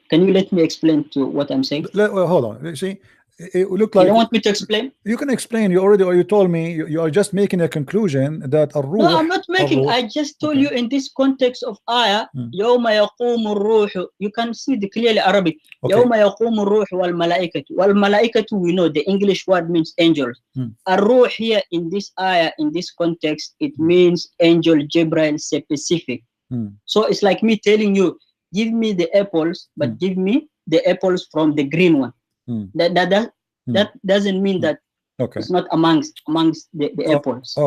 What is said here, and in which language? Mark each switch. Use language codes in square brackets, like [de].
[en] you let me explain to what I'm saying? Hold on. You see, it look like you don't want me to explain. You can explain. You told me you are just making a conclusion that a ruh. No, I'm not making. I just told you in this context of ayah. [ar] يوم يقوم الروح. [en] You can see the clearly Arabic. [ar] يوم يقوم الروح والملائكة. [en] We know the English word means angels. الروح here in this ayah, in this context, it means angel Jibril specific. So it's like me telling you, give me the apples, but give me the apples from the green one. That doesn't mean that it's not amongst the apples.